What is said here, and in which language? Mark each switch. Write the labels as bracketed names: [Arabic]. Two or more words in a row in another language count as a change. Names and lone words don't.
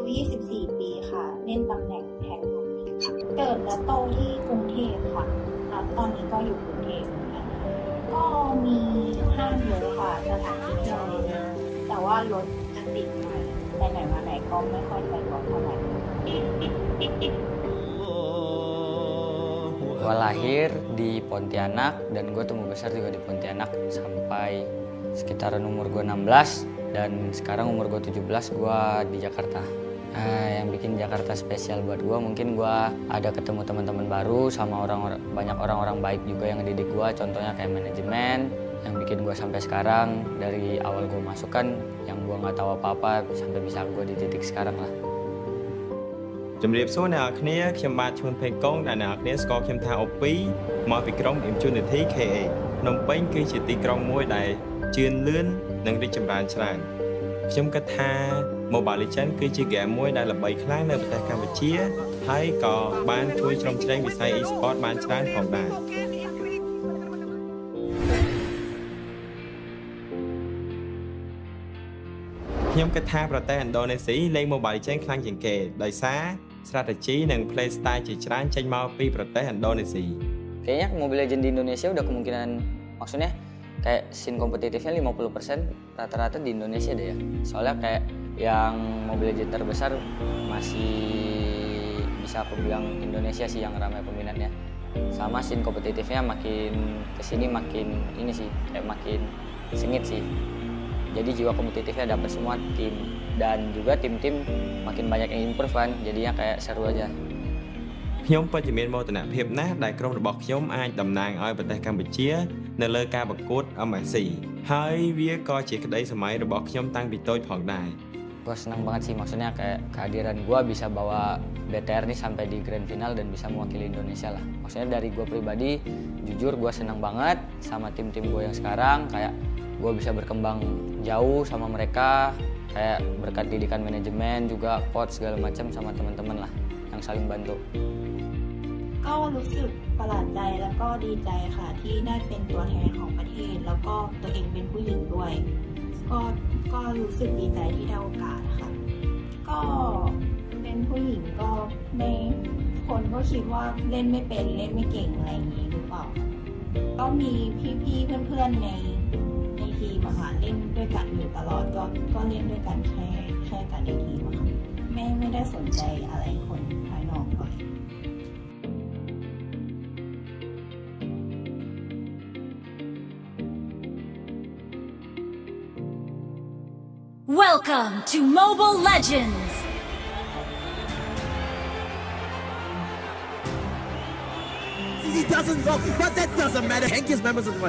[Thai] 24 ปีค่ะ เล่นตำแหน่งแทงลูกพีค่ะ เกิดและโตที่กรุงเทพค่ะ แล้วตอนนี้ก็อยู่กรุงเทพเหมือนกันก็มีห้างเยอะค่ะ สถานที่เที่ยวเยอะแต่ว่ารถจะติดหน่อยไปไหนมาไหนก็ไม่ค่อยสะดวกเท่าไหร่ [Indonesian] Gue lahir di Pontianak dan gue tumbuh besar juga di Pontianak sampai sekitaran umur gue 16 dan sekarang umur gue 17 gue di Jakarta. Yang bikin Jakarta spesial buat gue mungkin gue ada ketemu teman-teman baru sama banyak orang-orang baik juga yang ngedidik gue, contohnya kayak manajemen yang bikin gue sampai sekarang. Dari awal gue masuk kan yang gue nggak tahu apa-apa sampai bisa gue di titik sekarang lah. [Khmer] ជំរាបសួរអ្នកនរគ្នាខ្ញុំបាទឈ្មោះផេងកុងដែលអ្នកនរគ្នាស្គាល់ខ្ញុំថាអូពីមកពីក្រុម Impunity KA ភ្នំពេញគឺជាទីក្រុងមួយដែលជឿនលឿននិងរីកចម្រើនច្រើនខ្ញុំគិតថា Mobile Legends គឺជាហ្គេមមួយដែលល្បីខ្លាំងនៅប្រទេសកម្ពុជាហើយក៏បានជួយជ្រោមជ្រែងវិស័យ e-sport បានច្រើនផងដែរ ខ្ញុំគិតថាប្រទេសឥណ្ឌូនេស៊ីលេង Mobile Legends ខ្លាំងជាងគេដោយសារ strategy និង [English] play style [Khmer] ជាច្រើនចេញមកពីប្រទេសឥណ្ឌូនេស៊ី [Indonesian] Kayaknya Mobile Legends di Indonesia udah kemungkinan maksudnya kayak scene kompetitifnya 50% rata-rata di Indonesia deh ya. Soalnya kayak yang Mobile Legends terbesar masih bisa aku bilang Indonesia sih yang ramai peminatnya. Sama scene kompetitifnya makin kesini makin ini sih kayak makin sengit sih. Jadi jiwa kompetitifnya dapat semua tim dan juga tim-tim makin banyak yang improve kan, jadinya kayak seru aja. [Khmer] ខ្ញុំពិតជាមានមោទនភាពណាស់ដែលក្រុមរបស់ខ្ញុំអាចតំណាងឲ្យប្រទេសកម្ពុជានៅលើការប្រកួត MSC ហើយវាក៏ជាក្តីសម័យរបស់ខ្ញុំតាំងពីតូចផងដែរ [Indonesian] Gue senang banget sih maksudnya kayak kehadiran gue bisa bawa BTR nih sampai di grand final dan bisa mewakili Indonesia lah. Maksudnya dari gue pribadi jujur gue senang banget sama tim-tim gue yang sekarang kayak gue bisa berkembang jauh sama mereka kayak berkat didikan manajemen juga coach segala macam sama teman-teman lah yang saling bantu. [Thai] ก็รู้สึกประหลาดใจแล้วก็ดีใจค่ะที่ได้เป็นตัวแทนของประเทศแล้ว ก็ตัวเองเป็นผู้หญิงด้วยก็รู้สึกดีใจที่ได้โอกาสค่ะก็เป็นผู้หญิงก็ไม่คนก็คิดว่าเล่นไม่เป็นเล่นไม่เก่งอะไรอย่างนี้หรือเปล่าก็มีพี่ๆเพื่อนๆในทีมอะค่ะเล่นด้วยกันอยู่ตลอดก็เล่นด้วยกันแค่กันในทีมอะค่ะไม่ได้สนใจอะไรคนภายนอกเลย [English] Welcome to Mobile Legends! He doesn't know, but that doesn't matter. Hank is members of the one.